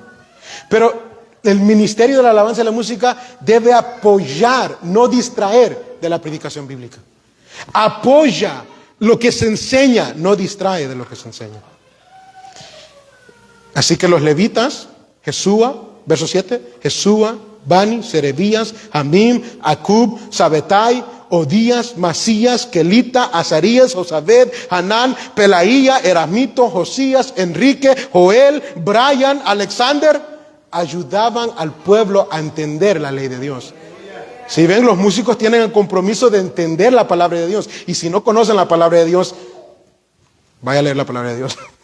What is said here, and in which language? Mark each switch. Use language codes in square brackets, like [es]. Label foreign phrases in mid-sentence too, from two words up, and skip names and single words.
[es] Pero el ministerio de la alabanza y la música debe apoyar, no distraer de la predicación bíblica. Apoya lo que se enseña, no distrae de lo que se enseña. Así que los levitas, Jesúa, verso 7, Jesúa, Bani, Serebías, Jamim, Acub, Sabetai, Odías, Masías, Kelita, Azarías, Josabed, Hanán, Pelaía, Erasmito, Josías, Enrique, Joel, Brian, Alexander, ayudaban al pueblo a entender la ley de Dios. Si ven, los músicos tienen el compromiso de entender la palabra de Dios. Y si no conocen la palabra de Dios, vaya a leer la palabra de Dios.